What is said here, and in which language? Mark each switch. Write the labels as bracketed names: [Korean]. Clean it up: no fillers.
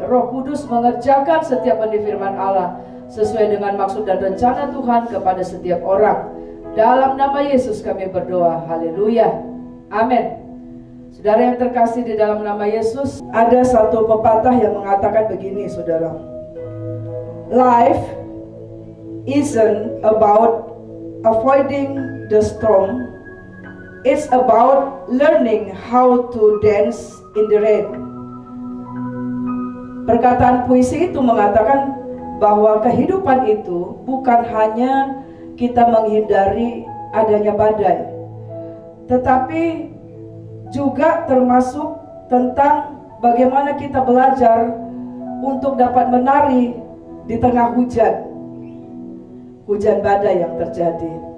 [Indonesian] Roh Kudus mengerjakan setiap benih firman Allah sesuai dengan maksud dan rencana Tuhan kepada setiap orang. Dalam nama Yesus kami berdoa. Haleluya. Amin. Saudara yang terkasih di dalam nama Yesus, ada satu pepatah yang mengatakan begini, saudara. [English] Life isn't about avoiding the storm. It's about learning how to dance in the rain. [Indonesian] Perkataan puisi itu mengatakan bahwa kehidupan itu bukan hanya kita menghindari adanya badai, tetapi juga termasuk tentang bagaimana kita belajar untuk dapat menari di tengah hujan badai yang terjadi.